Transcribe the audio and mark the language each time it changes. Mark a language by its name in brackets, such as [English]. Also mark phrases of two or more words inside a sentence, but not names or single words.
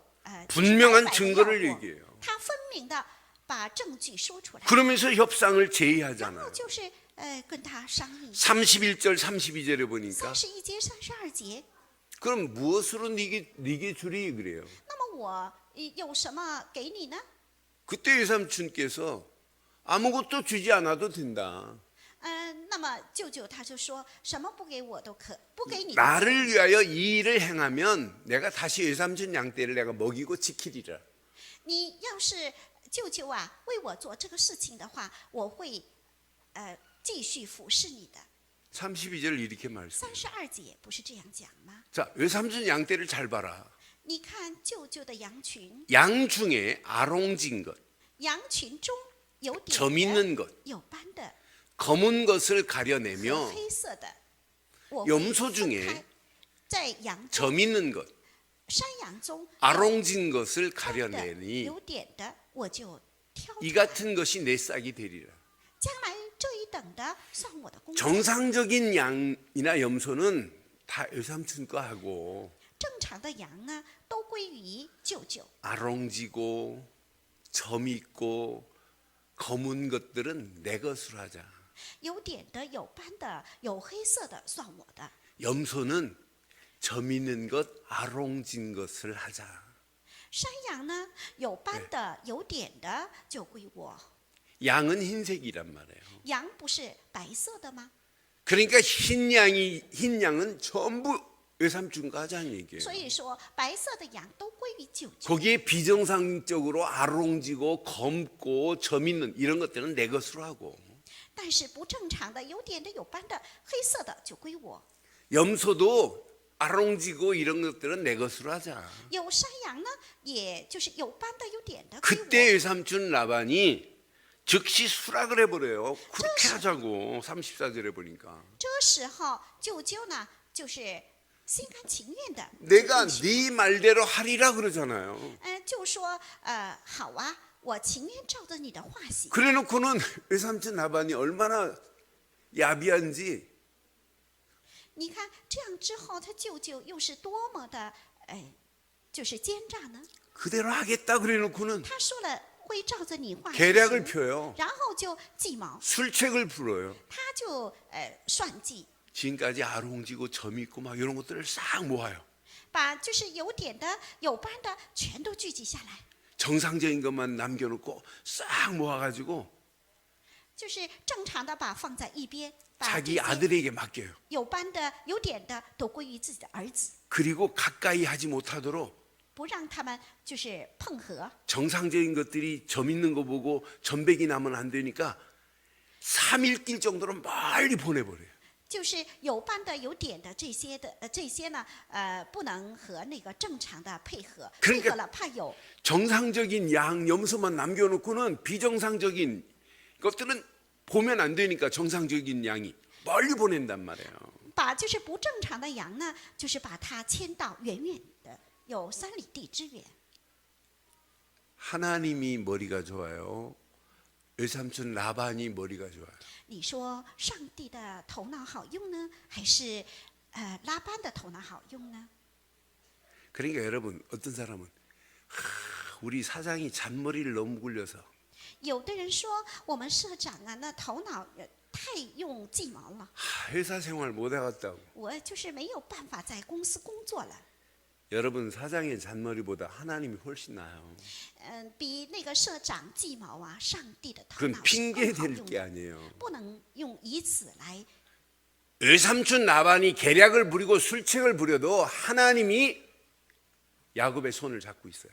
[Korean] 분명한 [Chinese] 就是白白地 [Korean] 증거를 [Chinese] 要过 [Korean] 얘기해요. [Chinese] 他分明的把证据说出来， [Korean] 그러면서 협상을 [Chinese] 然后 [Korean] 제의하잖아요. [Chinese] 就是跟他商议。 [Korean] 31절 32절에 보니까 [Chinese] 31 节、32节， [Korean] 그럼 무엇으로 네게 주리 그래요. [Chinese] 那么我有什么给你呢？ [Korean] 그때 외삼촌께서 아무것도 주지 않아도 된다. [Chinese] 那么舅舅他就说什么不给我都不给你都可以。 [Korean] 나를 위하여 이 일을 행하면 내가 다시 외삼촌 양떼를 내가 먹이고 지키리라. [Chinese] 你要是舅舅啊为我做这个事情的话，我会继续服侍你的。 [Korean] 32절 이렇게 말씀. [Chinese] 32 节不是这样讲吗？ [Korean] 자, 외삼촌 양떼를 잘 봐라. [Chinese] 你看舅舅的羊群， [Korean] 양 중에 아롱진 것, [Chinese] 羊群中有点 [Korean] 점 [Chinese] 的、 [Korean] 있는 것, [Chinese] 有斑的 [Korean] 검은 것을 [Chinese] 和 [Korean] 가려내며 [Chinese] 黑色的，我 [Korean] 염소 [Chinese] 会分 [Korean] 중에 [Chinese] 开。在羊中、 [Korean] 점 있는 것, [Chinese] 山羊中 [Korean] 아롱진 것을 [Chinese] 有斑的 [Korean] 가려내니 [Chinese] 有点的，我就挑出 [Korean] 이 [Chinese] 来。 [Korean] 같은 것이 내 싹이 되리라. [Chinese] 将来这一等的算我的工作。 [Korean] 정상적인 양이나 염소는 다 외삼촌 거 하고 [Chinese] 正常的羊呢，都归于舅舅。 [Korean] 아롱지고 점 있고 검은 것들은 내 것으로 하자. [Chinese] 有点的、有斑的、有黑色的算我的。 [Korean] 염소는 점 있는 것, 아롱진 것을 하자. [Chinese] 山羊呢，有斑的、有点的就归我。 [Korean] 양은 흰색이란 말이에요. [Chinese] 羊不是白色的吗？ [Korean] 그러니까 흰 양은 전부 외삼촌과 하자는 얘기예요. [Chinese] 所以说，白色的羊都归于舅舅。 [Korean] 거기에 비정상적으로 아롱지고 검고 점 있는 이런 것들은 내 것으로 하고 [Chinese] 但是不正常的、有点的、有斑的、黑色的就归我。 [Korean] 염소도 아롱지고 이런 것들은 내 것으로 하자. [Chinese] 有山羊呢，也就是有斑的、有点的归 [Korean] 그때 [Chinese] 我。 [Korean] 외삼촌 라반이 즉시 수락을 해버려요. 그렇게 하자고 34절에 보니까 [Chinese] 这时候，舅舅呢，就是心甘情愿的， [Korean] 내가 [Chinese] 就应许 [Korean] 네 말대로 하리라 그러잖아요. [Chinese] 就说好啊，我情愿照着你的话行。 [Korean] 그래놓고는 외삼촌 라반이 얼마나 야비한지 [Chinese] 你看这样之后，他舅舅又是多么的就是奸诈呢？ [Korean] 그대로 하겠다 그래놓고는 [Chinese] 他说了会照着你话 [Korean] 계략을 [Chinese] 行， [Korean] 펴요. [Chinese] 然后就计谋， [Korean] 술책을 풀어요. [Chinese] 他就算计， [Korean] 지금까지 아롱지고 점 있고 막 이런 것들을 싹 모아요. [Chinese] 把就是有点的、有斑的全都聚集下来， [Korean] 정상적인 것만 남겨놓고 싹 모아가지고 [Chinese] 就是正常的把放在一边，把这 [Korean] 자기 [Chinese] 些 [Korean] 아들에게 맡겨요. [Chinese] 有斑的、有点的都归于自己的儿子， [Korean] 그리고 가까이 하지 못하도록 [Chinese] 不让他们就是碰合。 [Korean] 정상적인 것들이 점 있는 거 보고 점백이 나면 안 되니까 3일 길 정도로 멀리 보내버려요. [Chinese] 就是有斑的、有点的这些的这些呢，不能和那个正常的配合， [Korean] 그러니까 [Chinese] 配合了怕有 [Korean] 정상적인 양, 염소만 남겨놓고는 비정상적인 것들은 보면 안 되니까 정상적인 양이 멀리 보낸단 말이에요. [Chinese] 把就是不正常的羊呢，就是把它牵到远远的，有3里地之远。 [Korean] 하나님이 머리가 좋아요. 외삼촌 라반이 머리가 좋아요. [Chinese] 你说上帝的头脑好用呢，还是拉班的头脑好用呢？ [Korean] 그러니까 여러분 어떤 사람은 우리 사장이 잔머리를 너무 굴려서 [Chinese] 有的人说我们社长啊，那头脑太用计谋了， [Korean] 회사 생활 못 하겠다고. [Chinese] 我就是没有办法在公司工作了。 [Korean] 여러분 사장의 잔머리보다 하나님이 훨씬 나아요. [Chinese] 比那个社长计谋啊，上帝的头 [Korean] 그건 [Chinese] 脑是 [Korean] 핑계 [Chinese] 更好 [Korean] 될 [Chinese] 用 [Korean] 게 [Chinese] 的， [Korean] 아니에요. [Chinese] 不能用以此来。 [Korean] 외삼촌 라반이 계략을 부리고 술책을 부려도 하나님이 야곱의 손을 잡고 있어요.